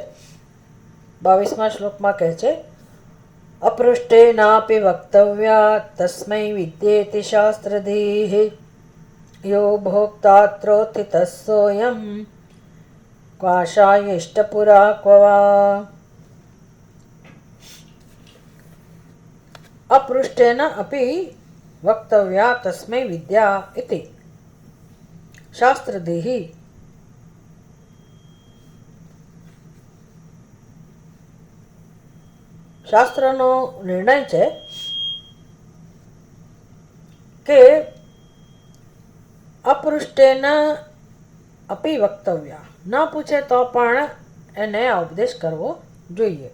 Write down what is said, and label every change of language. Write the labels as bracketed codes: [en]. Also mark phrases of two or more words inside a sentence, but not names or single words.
[gu] 22મા શ્લોકમાં કહે છે, [sa] અપૃષ્ટે નાપી વક્તવ્યા તસ્મૈ વિદ્યેતિ શાસ્ત્રધીઃ યો ભોક્તાત્રોત્થિતસ્સોયમ ક્વાશાય ઇષ્ટપુરા ક્વવા. अपृष्टेन अपि वक्तव्या तस्मै विद्या इति शास्त्रधीः. [gu] શાસ્ત્રનો નિર્ણય છે કે [sa] અપૃષ્ટેન અપી વક્તવ્યા, [gu] ન પૂછે તો પણ એને ઉપદેશ કરવો જોઈએ.